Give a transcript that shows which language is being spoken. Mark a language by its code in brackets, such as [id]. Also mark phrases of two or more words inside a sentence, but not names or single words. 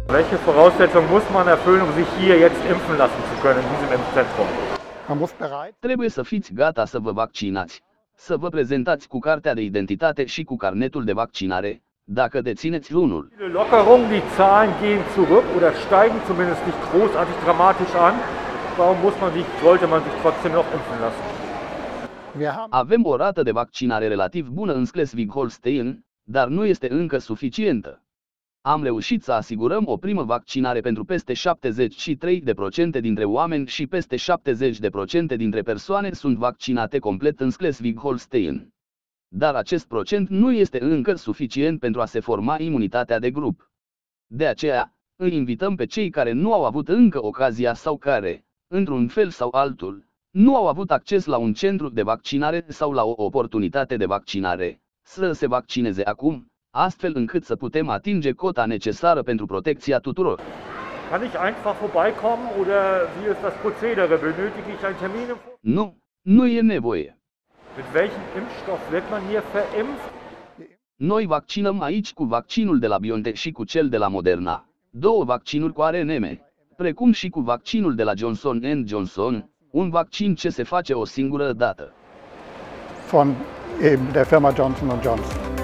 [de] welche Voraussetzungen muss man erfüllen, um sich hier jetzt impfen lassen zu können in diesem Impfzentrum? [ro] Trebuie să fiți gata să vă vaccinați, să vă prezentați cu cartea de identitate și cu carnetul de vaccinare, dacă dețineți unul. [de] Viele Lockerungen, die Zahlen gehen zurück oder steigen zumindest nicht großartig dramatisch an. Warum sollte man sich trotzdem noch impfen lassen? [ro] Avem o rată de vaccinare relativ bună în Schleswig-Holstein, dar nu este încă suficientă. Am reușit să asigurăm o primă vaccinare pentru peste 73% dintre oameni și peste 70% dintre persoane sunt vaccinate complet în Schleswig-Holstein. Dar acest procent nu este încă suficient pentru a se forma imunitatea de grup. De aceea, îi invităm pe cei care nu au avut încă ocazia sau care, într-un fel sau altul, nu au avut acces la un centru de vaccinare sau la o oportunitate de vaccinare, să se vaccineze acum, astfel încât să putem atinge cota necesară pentru protecția tuturor. [de] Kann ich einfach vorbeikommen oder wie ist das Prozedere? Benötige ich einen Termin? [ro] Nu e nevoie. [de] Mit welchem Impfstoff wird man hier verimpft? [ro] Noi vaccinăm aici cu vaccinul de la BioNTech și cu cel de la Moderna, două vaccinuri cu ARN, precum și cu vaccinul de la Johnson & Johnson, un vaccin ce se face o singură dată. [de] Von eben der Firma Johnson & Johnson.